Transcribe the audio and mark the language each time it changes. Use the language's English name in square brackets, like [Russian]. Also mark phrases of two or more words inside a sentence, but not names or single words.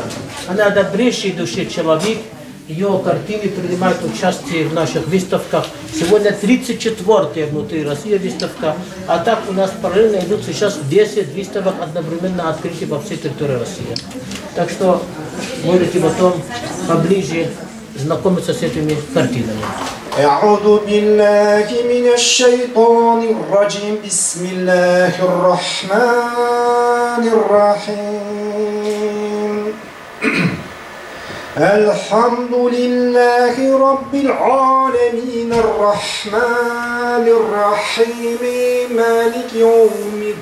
[Russian] Она добрейший души человек. Ее картины принимают участие в наших выставках. Сегодня 34-я внутри России выставка, а так у нас параллельно идут сейчас 10 выставок одновременно открытия по всей территории России. Так что можете потом поближе знакомиться с этими картинами. [Arabic] أعوذ بالله من الشيطان الرجيم بسم الله الرحمن الرحيم الحمد لله رب العالمين الرحمن الرحيم مالك يوم